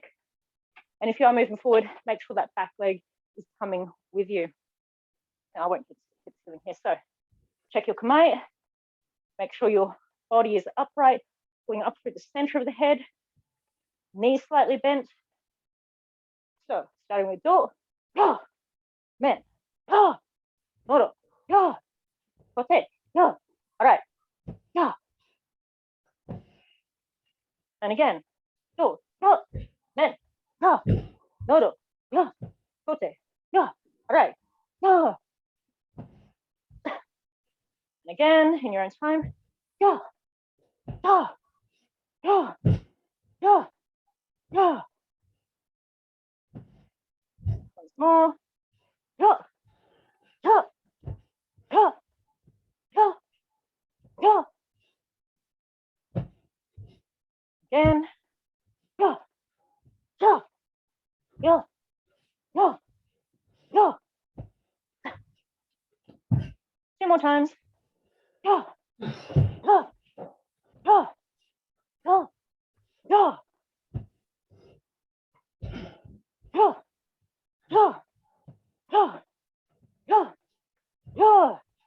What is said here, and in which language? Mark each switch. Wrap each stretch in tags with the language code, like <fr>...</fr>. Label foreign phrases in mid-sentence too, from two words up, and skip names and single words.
<en>And if you are moving forward, make sure that back leg is coming with you. Now, I won't get sitting here. So check your kamae, make sure your body is upright, going up through the center of the head, knees slightly bent. So starting with do, ya, men, ya, nodo, ya, kote, ya, arai, ya. And again, do, ya, men, ya, nodo, ya, kote, ya, arai, ya. And again, in your own time, ya, ya, ya, ya, ya. Once more, ya, ya, ya, ya, ya. Again, ya, ya, ya, ya, ya. 2 more times. Ya, ya, ya, ya, ya, ya, ya, ya, ya, ya.</en>